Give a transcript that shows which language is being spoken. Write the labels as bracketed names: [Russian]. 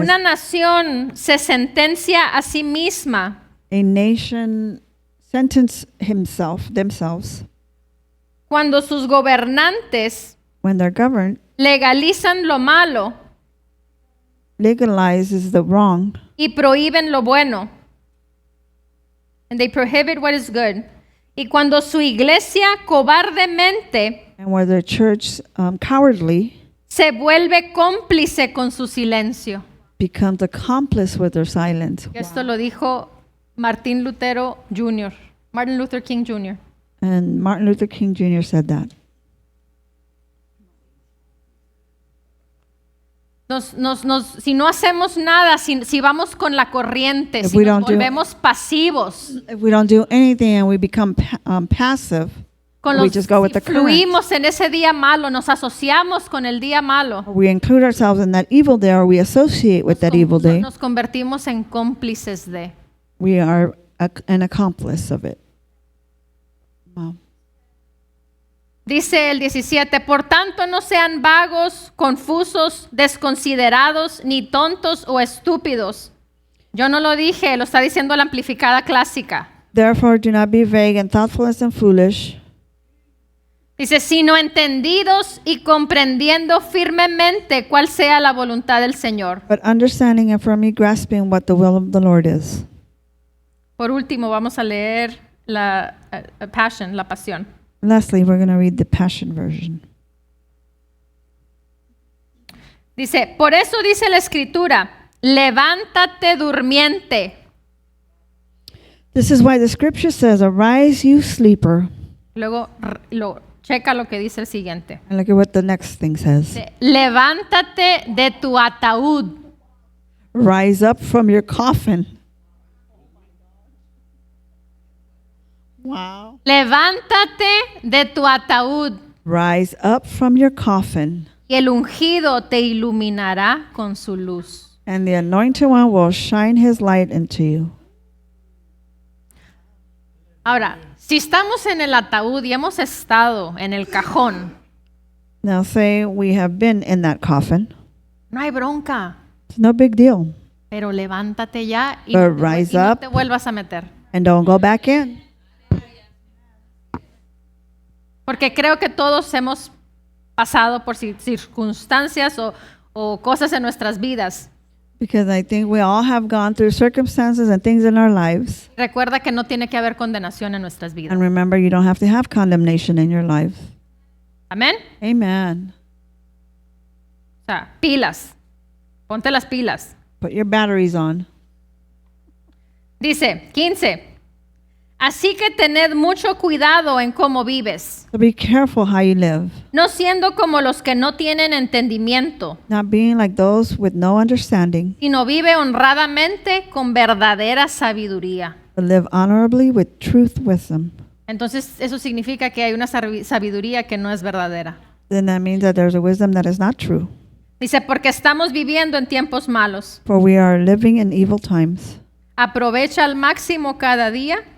[Spanish] una nación se sentencia a sí misma [English] a nation sentence themselves, [Spanish] cuando sus gobernantes [English] when they're governed, [Spanish] legalizan lo malo [English] legalizes the wrong [Spanish] y prohíben lo bueno. [English] And they prohibit what is good. [Spanish] Y cuando su iglesia cobardemente [English] and where the church cowardly [Spanish] se vuelve cómplice con su silencio. [English] becomes accomplice with their silence. [Spanish] Esto lo dijo Martin Luther King Jr. [English] And Martin Luther King Jr. said that. [Spanish] Si no hacemos nada, si vamos con la corriente, [English] If [Spanish] si [English] we [Spanish] nos [English] don't do- [Spanish] volvemos pasivos, [English] If we don't do anything and we become passive, [Spanish] con [English] we [Spanish] los, [English] just go with the [Spanish] si [English] current. [Spanish] fluimos en ese día malo, nos asociamos con el día malo, [English] or we include ourselves in that evil day, or we associate with that evil day, [Spanish] nos convertimos en cómplices de. [English] we are an accomplice of it. Wow. [Spanish] Dice el 17, por tanto no sean vagos, confusos, desconsiderados, ni tontos o estúpidos. Yo no lo dije, lo está diciendo la amplificada clásica. [English] Therefore, do not be vague and thoughtless and foolish, [Spanish] Dice, sino entendidos y comprendiendo firmemente cuál sea la voluntad del Señor. [English] but understanding and firmly grasping what the will of the Lord is. [Spanish] Por último, vamos a leer la Passion, la Pasión. [English] Lastly, we're going to read the Passion Version. [Spanish] Dice, por eso dice la Escritura, levántate durmiente. [English] This is why the scripture says, "Arise, you sleeper." [Spanish] Luego checa lo que dice el siguiente. [English] And look at what the next thing says. [Spanish] Dice, levántate de tu ataúd. [English] Rise up from your coffin. Wow. [Spanish] Levántate de tu ataúd [English] Rise up from your coffin, [Spanish] y el ungido te iluminará con su luz. [English] and the anointed one will shine his light into you. [Spanish] Ahora, si estamos en el ataúd y hemos estado en el cajón, [English] Now say we have been in that coffin. [Spanish] no hay bronca, [English] It's no big deal. [Spanish] pero levántate ya y [English] But [Spanish] no te, [English] rise [Spanish] y no [English] up. [Spanish] te vuelvas a meter. [English] And don't go back in. [Spanish] Porque creo que todos hemos pasado por circunstancias o cosas en nuestras vidas. [English] Because I think we all have gone through circumstances and things in our lives. [Spanish] Recuerda que no tiene que haber condenación en nuestras vidas. [English] And remember, you don't have to have condemnation in your life. [Spanish] Amén. [English] Amen. [Spanish] O sea, pilas. Ponte las pilas. [English] Put your batteries on. [Spanish] Dice, 15. Así que tened mucho cuidado en cómo vives, [English] So be careful how you live. [Spanish] no siendo como los que no tienen entendimiento, [English] Not being like those with no understanding, [Spanish] sino vive honradamente con verdadera sabiduría. [English] but live honorably with truth wisdom. [Spanish] Entonces, eso significa que hay una sabiduría que no es verdadera. [English] Then that means that there's a wisdom that is not true. [Spanish] Dice, porque estamos viviendo en tiempos malos. [English] For we are living in evil times. [Spanish] Aprovecha al máximo cada día